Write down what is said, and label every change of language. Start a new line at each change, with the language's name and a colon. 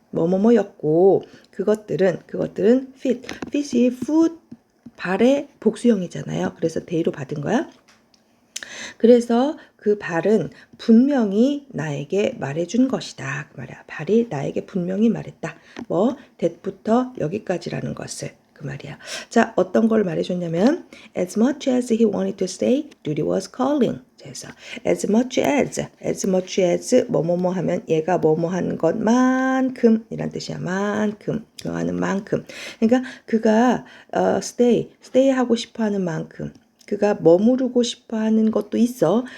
Korean: 뭐뭐뭐였고 그것들은 feet이 foot 발의 복수형이잖아요. 그래서 대로 받은 거야. 그래서 그 발은 분명히 나에게 말해준 것이다. 그 말이야. 발이 나에게 분명히 말했다. that부터 여기까지라는 것을. 그 말이야. 자, 어떤 걸 말해줬냐면
English: as much as he wanted to stay, duty was calling.
Korean: 그래서 as much as 뭐뭐뭐 하면 얘가 뭐뭐 한 것만큼 이란 뜻이야. 만큼. 그거 하는 만큼. 그러니까 그가 stay 하고 싶어 하는 만큼 그가 머무르고 싶어 하는 것도 있어.